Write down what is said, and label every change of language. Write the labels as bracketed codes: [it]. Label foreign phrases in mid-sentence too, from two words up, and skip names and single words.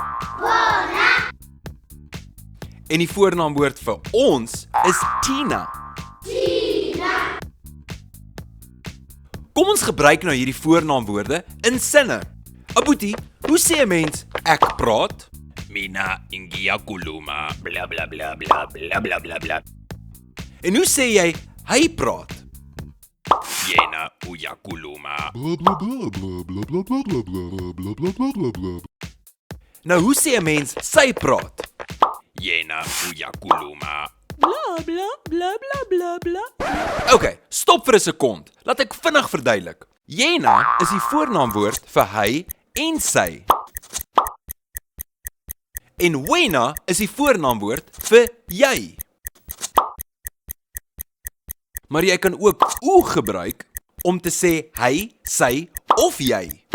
[af] En die voornaamwoord vir ons is Tina. Kom ons gebruik nou hierdie voornaamwoorde in sinne. Aboetie, hoe sê 'n mens ek praat? [zu] Mina ngiyakhuluma bla bla bla bla bla bla bla bla. [af] En hoe sê jy hy praat? [zu] Yena uyakhuluma. [af] Nou hoe sê 'n mens sy praat? [zu] Yena uyakhuluma. Bla bla bla bla bla bla. [af] OK, stop vir 'n sekond. Laat ek vinnig verduidelik. Jena is die voornaamwoord vir hy en sy. En wena is die voornaamwoord vir jy. Maar jy kan ook o gebruik om te sê hy, sy of jy.